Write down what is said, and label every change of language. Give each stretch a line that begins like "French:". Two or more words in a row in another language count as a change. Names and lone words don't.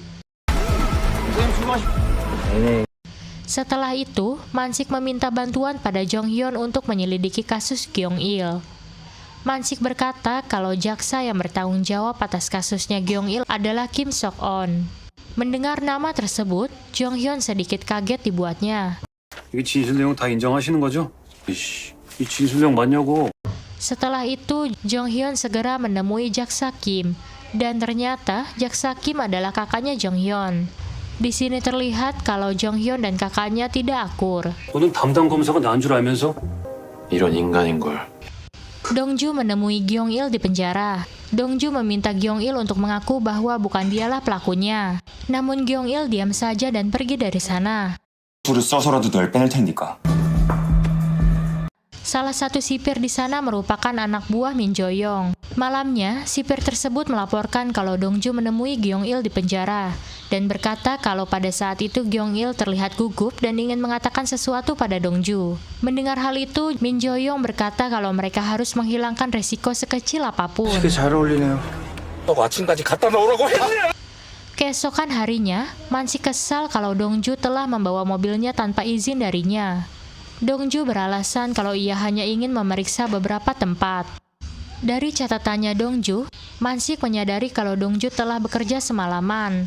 Indonesian: Setelah itu, Mansik meminta bantuan pada Jong Hyun untuk menyelidiki kasus Gyeong Il. Mansik berkata kalau jaksa yang bertanggung jawab atas kasusnya Gyeong Il adalah Kim Sok On. Mendengar nama tersebut, Jong Hyun sedikit kaget dibuatnya.
Korean: 이게 진술 내용 다 인정하시는 거죠? 이 진술 내용 맞냐고.
Indonesian: Setelah itu, Jong Hyun segera menemui jaksa Kim, dan ternyata jaksa Kim adalah kakaknya Jong Hyun. Di sini terlihat kalau Jong Hyun dan kakaknya tidak akur.
Korean: 너는 담당 검사가 난 줄 알면서? 이런 인간인 걸.
Indonesian: Dongju menemui Gyeong Il di penjara. Dongju meminta Gyeong Il untuk mengaku bahwa bukan dialah pelakunya. Namun Gyeong Il diam saja dan pergi dari sana.
Korean: 술을 써서라도 널 빼낼 테니까.
Indonesian: Salah satu sipir di sana merupakan anak buah Min Jo-young. Malamnya, sipir tersebut melaporkan kalau Dongju menemui Gyeong Il di penjara dan berkata kalau pada saat itu Gyeong Il terlihat gugup dan ingin mengatakan sesuatu pada Dongju. Mendengar hal itu, Min Jo-young berkata kalau mereka harus menghilangkan resiko sekecil apapun.
Korean: 잘 어울리네요. 너가 아침까지 갖다 놓으라고 했냐?
Indonesian: Keesokan harinya, Mansik kesal kalau Dongju telah membawa mobilnya tanpa izin darinya. Dongju beralasan kalau ia hanya ingin memeriksa beberapa tempat. Dari catatannya Dongju, Mansik menyadari kalau Dongju telah bekerja semalaman.